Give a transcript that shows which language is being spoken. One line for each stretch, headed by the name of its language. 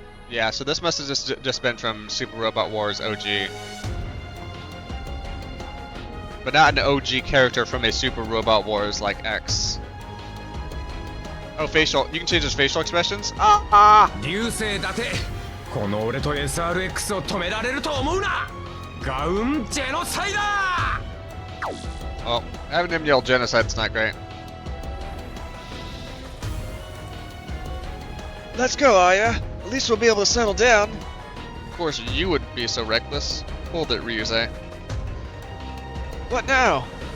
English: Yeah, so this must have just been from Super Robot Wars OG. But not an OG character from a Super Robot Wars like X. Oh, facial. You can change his facial expressions? Ah!
Japanese: 流星だてこの俺と SRX を止められると思うなガウンジェノサイダー
English: Well, having him yell genocide's not great. Let's go, Aya. At least we'll be able to settle down. course you would be so reckless. Hold it, Ryuze. What now?